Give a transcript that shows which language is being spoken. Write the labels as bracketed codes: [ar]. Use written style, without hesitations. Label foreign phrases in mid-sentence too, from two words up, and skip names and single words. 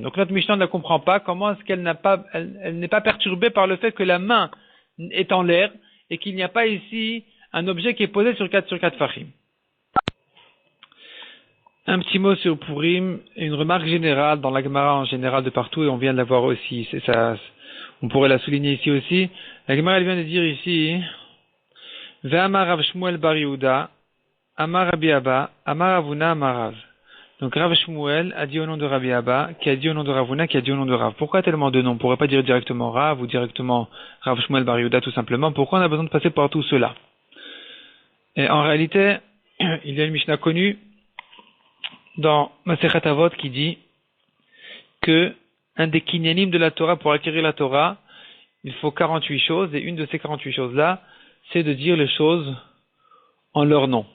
[fr] Donc notre Mishnah ne comprend pas comment est-ce qu'elle elle n'est pas perturbée par le fait que la main est en l'air et qu'il n'y a pas ici un objet qui est posé sur 4 fachim. Un petit mot sur Purim, une remarque générale dans la Gemara en général de partout, et on vient de la voir aussi, c'est ça, on pourrait la souligner ici aussi. La Gemara elle vient de dire ici, [he] ואמר רב שמואל בר יהודה, אמר רבי אבא, אמר אבונא, אמר רב. [fr] Donc Rav Shmuel a dit au nom de Rabbi Abba, qui a dit au nom de Ravuna, qui a dit au nom de Rav. Pourquoi tellement de noms? On ne pourrait pas dire directement Rav ou directement Rav Shmuel bar Yehuda tout simplement. Pourquoi on a besoin de passer par tout cela? Et en réalité, il y a une Mishnah connue dans Masechet Avot qui dit que un des kinyanim de la Torah, pour acquérir la Torah, il faut 48 choses, et une de ces 48 choses-là, c'est de dire les choses en leur nom.